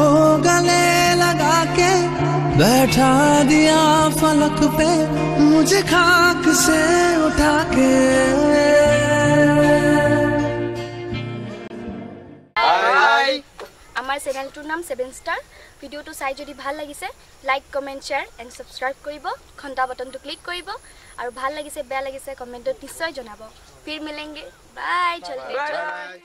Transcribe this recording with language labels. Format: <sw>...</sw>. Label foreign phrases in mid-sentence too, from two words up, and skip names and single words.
<hi>गले लगा के, बैठा दिया फलक पे मुझे खाक से उठा के।</hi> <as>আমাৰ চেনেলটোৰ নাম 7 ষ্টাৰ। भिडिओটো चाই যদি ভাল লাগিছে</as> <en>like comment share and subscribe</en> <as>কৰিব, ঘন্টা বটনটো ক্লিক কৰিব আৰু ভাল লাগিছে বেয়া লাগিছে কমেন্টত নিশ্চয় জনাব।</as> <hi>फिर मिलेंगे, बाय। चलते।</hi>